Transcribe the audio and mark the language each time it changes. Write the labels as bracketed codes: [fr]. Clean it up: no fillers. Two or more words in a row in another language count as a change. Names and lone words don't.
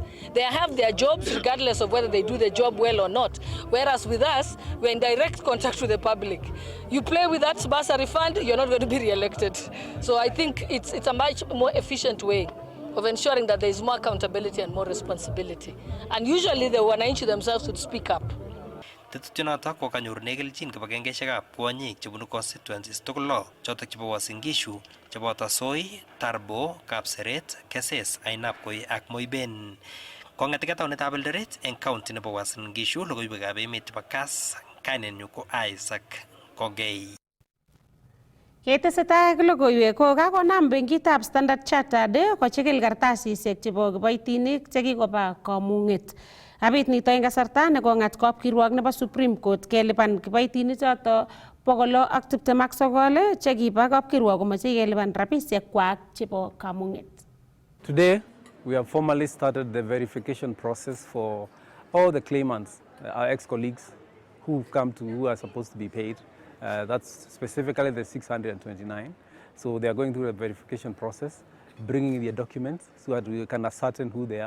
[en] They have their jobs regardless of whether they do the job well or not. Whereas with us, we're in direct contact with the public. You play with that bursary fund, you're not going to be re-elected. So I think it's a much more efficient way of ensuring that there is more accountability and more responsibility. And usually the wananchi themselves would speak up. [kln] Tetutyonotok ko kanyorune kelchin kibagengeishekab kwonyik chebunu constituencies tugul lo chotok chebo Uasin Gishu cheboto Soi, Tarbo, Kapseret, Keses, Ainabkoi ak Moiben. Kong'eteke taunetab Eldoret eng county nebo Uasin Gishu, logoiwekab emet chebo Kass, kainenyu ko Isaac Kogei. Ketesetai ak logoiwek ko kakonam benkitab Standard Chartered kochikil kartasisiek chebo kiboitinik chekikoba kamung'et. Abit nito eng kasarta nekong'at kapkirwok nebo Supreme Court kelipan kiboitinik choto 629 chekiba kapkirwok komoche kelipan rabisiek kwak chebo kamung'et. [en] Today we have formally started the verification process for all the claimants, our ex-colleagues who are supposed to be paid. That's specifically the 629. So they are going through the verification process, bringing their documents so that we can ascertain who they are.